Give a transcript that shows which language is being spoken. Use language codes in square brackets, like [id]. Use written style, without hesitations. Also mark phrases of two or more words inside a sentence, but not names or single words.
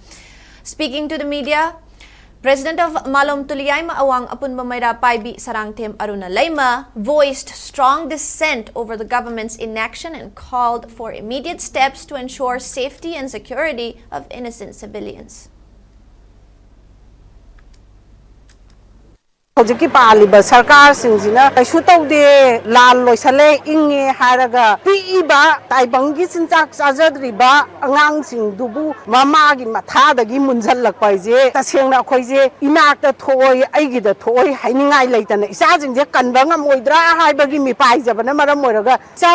[en] Speaking to the media, President of Malom Tuliayma Awang Apunbamayra Paibi Sarangtem Aruna Laima voiced strong dissent over the government's inaction and called for immediate steps to ensure safety and security of innocent civilians. [mni] ꯍꯧꯖꯤꯛꯀꯤ ꯄꯥꯜꯂꯤꯕ ꯁꯔꯀꯥꯔꯁꯤꯡꯁꯤꯅ ꯀꯩꯁꯨ ꯇꯧꯗꯦ ꯂꯥꯜ ꯂꯣꯏꯁꯜꯂꯦ ꯏꯪꯉꯦ ꯍꯥꯏꯔꯒ ꯄꯤꯛꯏꯕ ꯇꯥꯏꯕꯪꯒꯤ ꯆꯤꯟꯖꯥꯛ ꯆꯥꯖꯗ꯭ꯔꯤꯕ ꯑꯉꯥꯡꯁꯤꯡꯗꯨꯕꯨ ꯃꯃꯥꯒꯤ ꯃꯊꯥꯗꯒꯤ ꯃꯨꯟꯓꯜꯂꯛꯄ ꯍꯥꯏꯁꯦ ꯇꯁꯦꯡꯅ ꯑꯩꯈꯣꯏꯁꯦ ꯏꯅꯥꯛꯇ ꯊꯣꯛꯑꯣꯏ ꯑꯩꯒꯤꯗ ꯊꯣꯛꯑꯣꯏ ꯍꯥꯏꯅꯤꯡꯉꯥꯏ ꯂꯩꯇꯅ ꯏꯆꯥꯁꯤꯡꯁꯦ ꯀꯟꯕ ꯉꯝꯃꯣꯏꯗ꯭ꯔꯥ ꯍꯥꯏꯕꯒꯤ ꯃꯤꯄꯥꯏꯖꯕꯅ ꯃꯔꯝ ꯑꯣꯏꯔꯒ ꯏꯆꯥ